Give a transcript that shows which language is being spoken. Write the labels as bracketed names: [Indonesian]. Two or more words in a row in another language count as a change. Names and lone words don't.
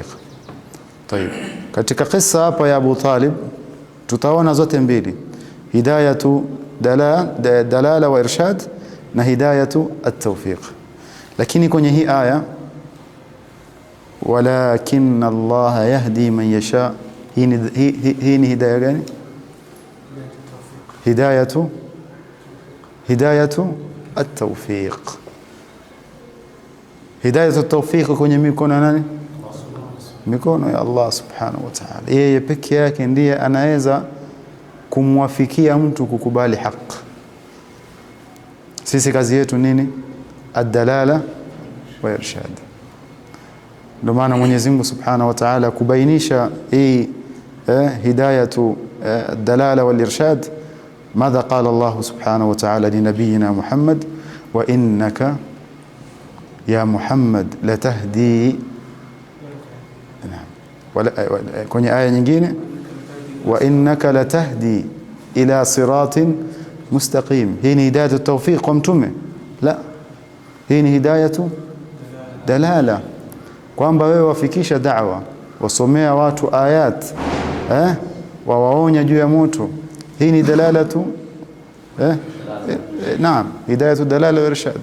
[Swahili] Tayeb, katika kisa hapa ya Abu Talib tutaona zote mbili, [Arabic] هداية الدلالة والإرشاد [Swahili] na [Arabic] هداية التوفيق. [Swahili] Lakini kwenye hii aya, [Arabic] ولكن الله يهدي من يشاء, [Swahili] hii ni hidayah gani? [Arabic] هداية التوفيق. هداية التوفيق [Swahili] kwenye mikono ya nani? Mikono ya Allah [Arabic] سبحانه وتعالى. [Swahili] Yeye peke yake ndiye anaweza kumwafikia mtu kukubali haki. Sisi kazi yetu nini? [Arabic] الدلالة والإرشاد. [Swahili] Ndio maana Mwenyezi Mungu [Arabic] سبحانه وتعالى [Swahili] kubainisha hii [Arabic] هداية الدلالة والإرشاد, ماذا قال الله سبحانه وتعالى لنبينا محمد؟ وإنك يا محمد لتهدي. [Swahili] kwenye aya nyingine, [Arabic] وإنك لتهدي إلى صراط مستقيم. [Swahili] hii ni [Arabic] هداية التوفيق [Swahili] kwa mtume? La, hii ni [Arabic] هداية الدلالة, [Swahili] kwamba wewe wafikisha da'wa, wasomea watu ayat, wawaonya juu ya moto. hii ni [Arabic] دلالة نعم، هداية الدلالة والإرشاد.